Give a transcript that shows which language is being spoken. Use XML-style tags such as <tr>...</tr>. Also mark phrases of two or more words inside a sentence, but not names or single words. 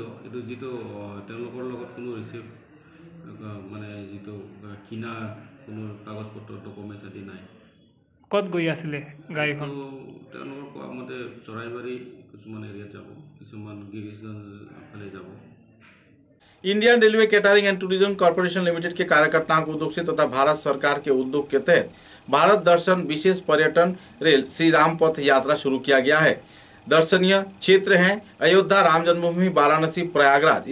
<as>এইটো যিটো তেওঁলোকৰ লগত কোনো ৰিচিভ মানে যিটো কিনা কোনো কাগজ পত্ৰ ডকুমেণ্টছ আদি নাই। ক'ত গৈ আছিলে গাড়ীখন? তেওঁলোকৰ কোৱা মতে চৰাইবাৰী কিছুমান এৰিয়াত যাব, কিছুমান গিৰিশগঞ্জ ফালে যাব।</as> <hi>इंडियन रेलवे कैटरिंग एंड टूरिज्म कॉर्पोरेशन लिमिटेड के कार्यकर्ताओं के उद्योग से तथा भारत सरकार के उद्योग के तहत भारत दर्शन विशेष पर्यटन रेल श्री राम पथ यात्रा शुरू किया गया है। दर्शनीय क्षेत्र हैं अयोध्या, राम जन्मभूमि, वाराणसी, प्रयागराज।</hi>